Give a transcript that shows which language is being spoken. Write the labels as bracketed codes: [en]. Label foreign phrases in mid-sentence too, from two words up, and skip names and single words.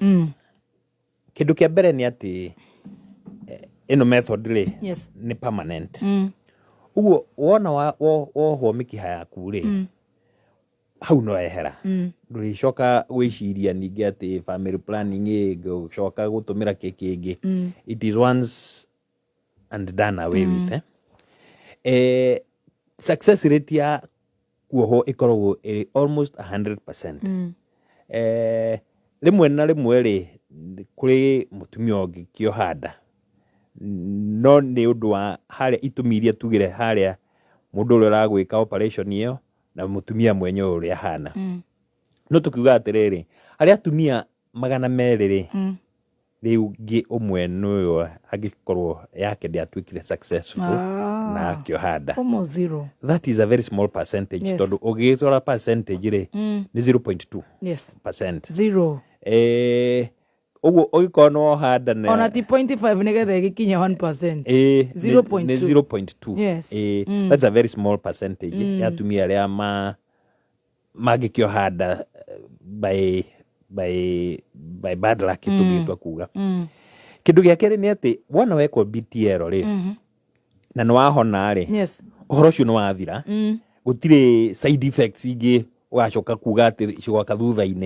[ki] Kĩndũ kĩa mbere nĩ atĩ ĩno method rĩ nĩ permanent. Ũguo wona wohwo mĩkiha yaku rĩ hau no ehera. Ndũrĩcoka gwĩciria ningĩ atĩ [en] family planning [ki] gũcoka gũtũmĩra kĩngĩ. [en] It is once and done away with. Success rate [ki] ya kuohwo ĩkoragwo almost 100%. Rĩmwe na rĩmwe rĩ kũrĩ mũtumia ũngĩ kĩohanda no nĩ ũndũ wa harĩa itũmi iria tugire harĩa mũndũ ũrĩa ũragwĩka operation ĩyo na mũtumia mwenyewe ũrĩa hana. No tukiuga atĩrĩrĩ harĩa atumia 200 rĩ rĩu ngĩ ũmwe nĩwe angĩkorwo yake ndĩatuĩkire successful na kĩohanda. [en] Almost zero. That is a very small percentage. [ki] Tondũ ũgĩtwara percentage rĩ nĩ 0.2%. [en] Yes. Zero. [ki] Ũguo ũgĩkorwo no handa na ona ti 0.5 nĩgetha ĩgĩkinya 1%. 0.2. [en] Yes. That's a very small percentage. [ki] Ya atumia arĩa mangĩkĩohanda [en] by bad luck [ki] tũgĩtwa kuga. Kĩndũ gĩa kerĩ nĩ atĩ wona wekwo BTL rĩ na nĩ wahona rĩ ũhoro ũcio nĩ wathira. Gũtirĩ [en] side effects [ki] ingĩ wacoka kuga atĩ cigoka thutha-inĩ.